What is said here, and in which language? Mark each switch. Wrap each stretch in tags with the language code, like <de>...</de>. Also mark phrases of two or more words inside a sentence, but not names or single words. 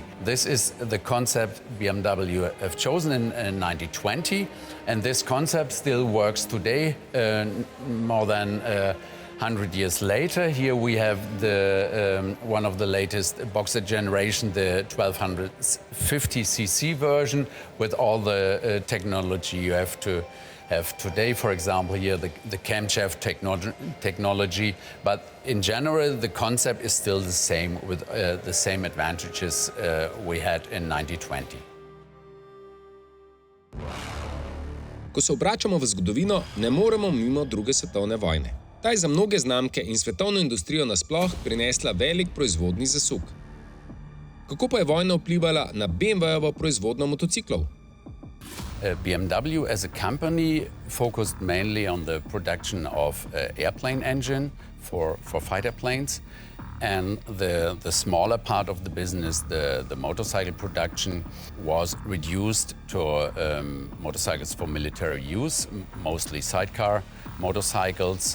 <en>This is the concept BMW have chosen in 1920, and this concept still works today, more than 100 years later, here we have one of the latest Boxer generation, the 1250cc version, with all the technology you have to have today. For example, here the camshaft technology. But in general, the concept is still the same, with the same advantages we had in 1920.</en> <sl>Ko se obračamo v zgodovino, ne moremo mimo druge svetovne vojne. Ta je za mnoge znamke in svetovno industrijo nasploh prinesla velik proizvodni zasuk. Kako pa je vojna vplivala na BMW-jevo proizvodnjo motociklov?</sl> <en>BMW as a company focused mainly on the production of airplane engine for fighter planes, and the smaller part of the business, the motorcycle production, was reduced to motorcycles for military use, mostly sidecar motorcycles.</en>